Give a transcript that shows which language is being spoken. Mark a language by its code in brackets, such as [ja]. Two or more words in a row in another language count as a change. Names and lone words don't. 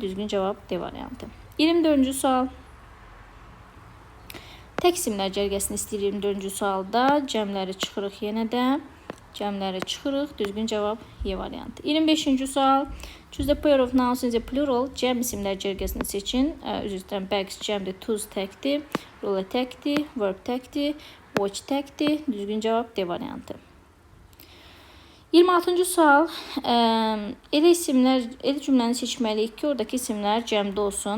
[az] Düzgün cavab D variantı. 24-cü sual. Tək isimlər cərgəsini istəyir 24-cü sualda. Cəmləri çıxırıq yenə də. Cəmləri çıxırıq. Düzgün cavab Y variantı. 25-ci sual. [en] Choose the pair of nouns in the plural. [az] Cəm isimlər cərgəsini seçin. Üzr istəyirəm, bags cəmdir, tools təkdir, ruler təkdir, verb təkdir, watch təkdir. Düzgün cavab D variantı. 26-cı sual. Elə cümləni seçməliyik ki, oradakı isimlər cəmdə olsun.